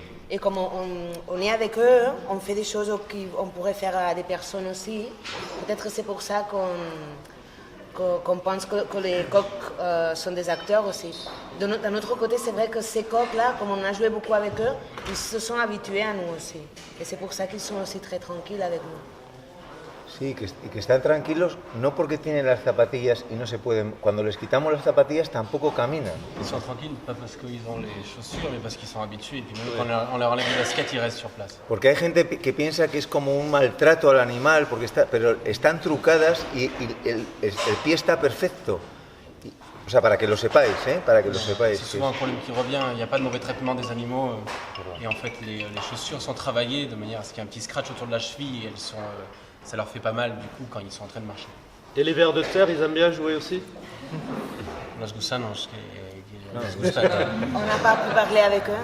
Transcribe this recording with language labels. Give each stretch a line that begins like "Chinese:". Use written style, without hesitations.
French: Et comme on est avec eux, on fait des choses qu'on pourrait faire à des personnes aussi. Peut-être c'est pour ça qu'on pense que les coqs sont des acteurs aussi. D'un autre côté, c'est vrai que ces coqs-là, comme on a joué beaucoup avec eux, ils se sont habitués à nous aussi. Et c'est pour ça qu'ils sont aussi très tranquilles avec nous.
Spanish: Sí, y que están tranquilos no porque tienen las zapatillas y no se pueden. Cuando les quitamos las zapatillas tampoco caminan.
French: Ils sont tranquilles, pas parce qu'ils ont les chaussures, mais parce qu'ils sont habitués. Et puis même quand on leur enlève les baskets, ils restent sur place.
Spanish: Porque hay gente que piensa que es como un maltrato al animal, pero están trucadas y el pie está perfecto. O sea, para que lo sepáis, para que lo sepáis.
French: C'est souvent un problème qui revient, il n'y a pas de mauvais traitement des animaux. Et en fait, les chaussures sont travaillées de manière à ce qu'il y ait un petit scratch autour de la cheville et ça leur fait pas mal du coup quand ils sont en train de marcher. Et les vers de terre, ils aiment bien jouer aussi?
Spanish: Los gusanos, les
French: On n'a pas pu parler avec eux.